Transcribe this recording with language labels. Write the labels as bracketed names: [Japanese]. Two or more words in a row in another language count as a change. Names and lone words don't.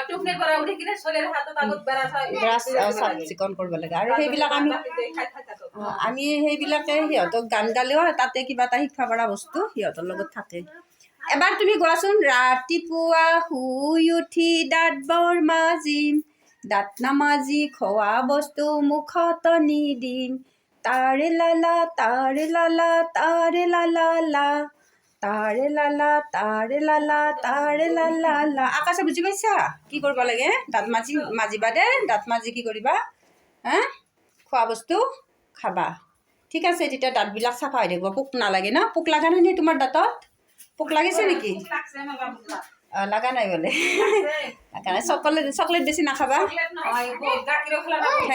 [Assamese] চাফ চিকুণ কৰিব লাগে আৰু সেইবিলাক আমি সেইবিলাকে সিহঁতক গান গালেও তাতে কিবা এটা শিকিব পৰা বস্তু সিহঁতৰ লগত থাকে এবাৰ তুমি কোৱাচোন ৰাতিপুৱা শুই উঠি দাঁত বৰ মাজিম দাঁত নামাজি খোৱা বস্তু মুখত নিদিম তাৰে লা লা তাৰে লা লা তাৰে লা লা লা তাৰে লা লা তাৰে লা লা তাৰে লা লা লা আকাশে বুজি পাইছা কি কৰিব লাগে দাঁত মাজিবা দে দাঁত মাজি কি কৰিবা হা খোৱা বস্তু খাবা ঠিক আছে তেতিয়া দাঁতবিলাক চাফা হৈ থাকিব পোক নালাগে ন পোক লগা নাই নে তোমাৰ দাঁতত পোক লাগিছে নেকি লগা নাই বোলে চকলেট বেছি নাখাবা